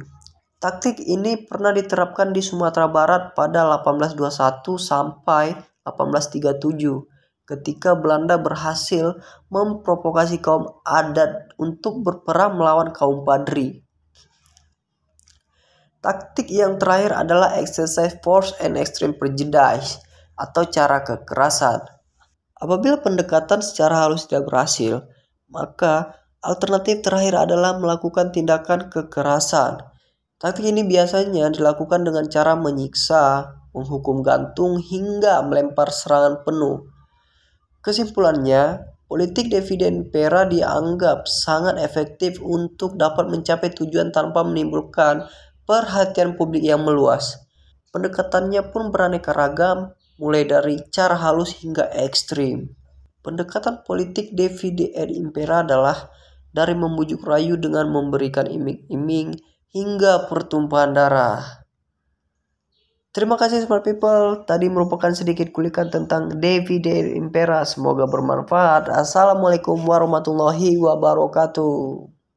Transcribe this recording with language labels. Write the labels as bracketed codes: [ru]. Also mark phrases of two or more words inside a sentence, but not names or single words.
[id] Taktik ini pernah diterapkan di Sumatera Barat pada 1821 sampai 1837 ketika Belanda berhasil memprovokasi kaum adat untuk berperang melawan kaum Padri. Taktik yang terakhir adalah [en] exercise force and extreme prejudice [id] atau cara kekerasan. Apabila pendekatan secara halus tidak berhasil, maka alternatif terakhir adalah melakukan tindakan kekerasan. Taktik ini biasanya dilakukan dengan cara menyiksa, menghukum gantung, hingga melempar serangan penuh. Kesimpulannya, politik [la] divide impera [id] dianggap sangat efektif untuk dapat mencapai tujuan tanpa menimbulkan perhatian publik yang meluas. Pendekatannya pun beraneka ragam, mulai dari cara halus hingga ekstrim. Pendekatan politik [la] divide impera [id] adalah dari membujuk rayu dengan memberikan iming-iming hingga pertumpahan darah. Terima kasih [en] smart people, [id] tadi merupakan sedikit kulikan tentang [la] divide impera, [id] semoga bermanfaat. [ar] السلام عليكم ورحمة الله وبركاته.